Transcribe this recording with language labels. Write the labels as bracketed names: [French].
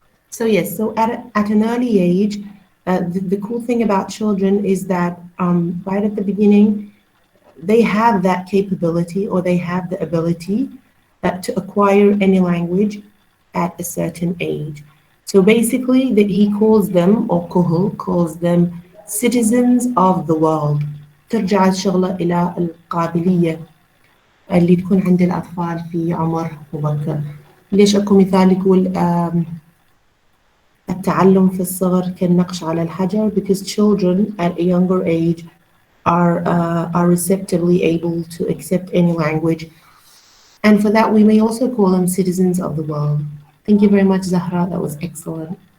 [English] So yes, so at an early age, the cool thing about children is that right at the beginning, they have that capability, or they have the ability to acquire any language at a certain age. So basically, he calls them, or Kuhl calls them, citizens of the world. [Arabic] ترجع الشغلة إلى القابلية اللي تكون عند الأطفال في عمر مبكر. ليش أكو مثال يقول التعلم في الصغر كالنقش على الحجر [English] because children at a younger age are receptively able to accept any language, and for that we may also call them citizens of the world. Thank you very much, Zahra. That was excellent.